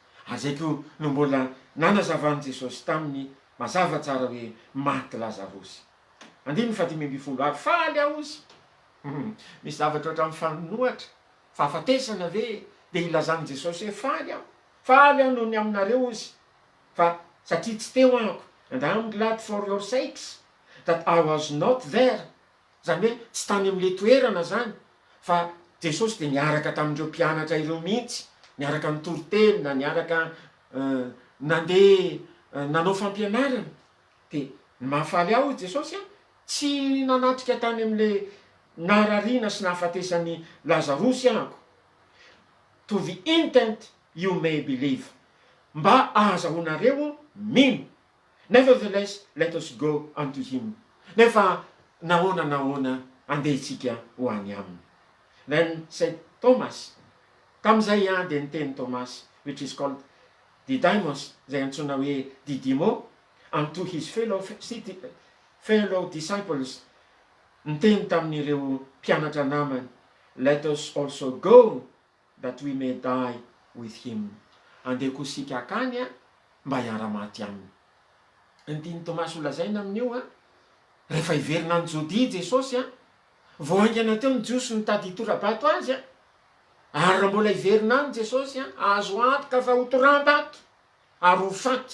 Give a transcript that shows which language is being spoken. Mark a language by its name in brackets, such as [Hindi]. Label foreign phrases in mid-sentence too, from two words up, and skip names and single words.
[Malagasy] azaiko no mbola nanazavany Jesosy taminy mazava tsara hoe maty Lazarosy. 15 ary faly aho izy. Misy zavatra oatra amin'ny fanonoatra fahafatesana ve dia ilazany Jesosy hoe faly aho noho ny aminareo izy, fa satria tsy teo ahako. [English] And I am glad for your sakes that I was not there. [Malagasy] Zany hoe tsy tany amin'le toerana zany, fa Jesosy dia niaraka tamindreo mpianatra ireo mihitsy, niaraka nitoriteny, niaraka nandeha nanao fampianarana. Dia mahafaly aho Jesosy tsy nanatrika tany amin'le narariana sy nahafatesany Lazarosy ahako. [English] To the intent you may believe, [Malagasy] mba ahazahonareo mino. [English] Nevertheless, let us go unto him. [Malagasy] Nefa nahoana andehitsika ho any aminy. [English] Then said Thomas, [Malagasy] tam'izay dia niteny Thomas, [English] which is called Didymus, [Malagasy] zay antsoina hoe Didymo, [English] unto his fellow disciples, [Malagasy] niteny tamin'ireo mpianatra namany, [English] let us also go that we may die with him. [Malagasy] Andeko sika akany mba hiara-maty aminy. Niteny Thomas olazaina amin'io rehefa iverina any Jody Jesosy voaingana teo ny jiosy nitady hitorabato azy ary raha mbola iverina any Jesosy azo antoka fa ho toram-bato ary ho faty.